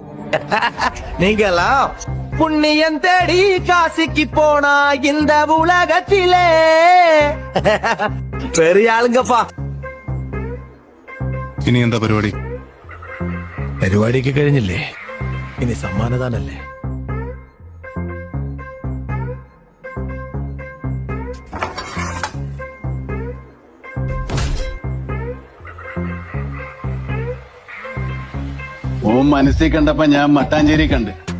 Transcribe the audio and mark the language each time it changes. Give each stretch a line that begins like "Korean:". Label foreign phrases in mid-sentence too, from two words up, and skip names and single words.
Tamil: நீங்களாம் புண்ணியம் தேடி காசிக்கு போனா இந்த உலகத்திலே பெரிய ആളുங்கப்பா.
Malayalam: ഇനി എന്താ പരിപാടി? പരിപാടിക്ക് കഴിഞ്ഞില്ലേ, ഇനി സമ്മാനദാനല്ലേ. ഓ മനസ്സിൽ കണ്ടപ്പോ ഞാൻ മട്ടാഞ്ചേരി കണ്ട്.